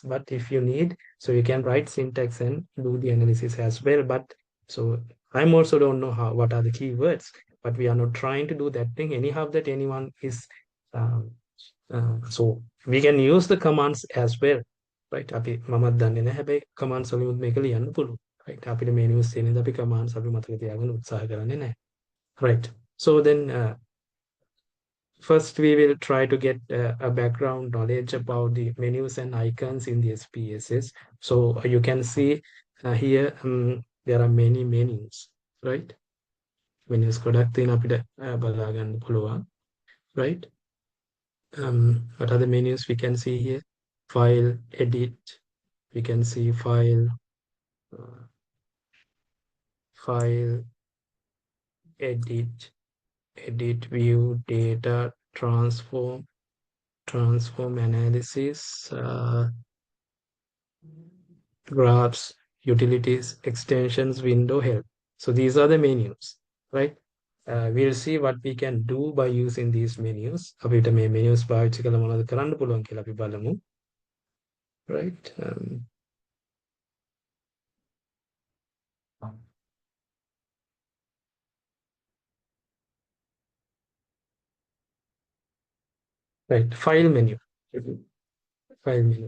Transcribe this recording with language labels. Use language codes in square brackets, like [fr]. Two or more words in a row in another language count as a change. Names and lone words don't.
[en] But if you need, so you can write syntax and do the analysis as well. But so I'm also don't know what are the keywords, but we are not trying to do that thing anyhow that anyone is so we can use the commands as well, right? [si] අපි මමත් දන්නේ නැහැ හැබැයි commands වලින් මේක ලියන්න පුළුවන්, right? අපිට menus තියෙන ඉඳ අපි commands අපි මතක තියාගන්න උත්සාහ කරන්නේ නැහැ, [en] right? So then first, we will try to get a background knowledge about the menus and icons in the SPSS. So you can see here there are many menus, right? [si] Menus ගොඩක් තියෙන අපිට බලා ගන්න පුළුවන්, [en] right? What are the menus we can see here? File, edit. We can see file, edit, view, data, transform analysis, graphs, utilities, extensions, window, help. So these are the menus, right? We'll see what we can do by using these menus. [si] අපිට මේ menus පාවිච්චි කරලා මොනවද කරන්න පුළුවන් කියලා අපි බලමු, [en] right? Right, file menu. File menu.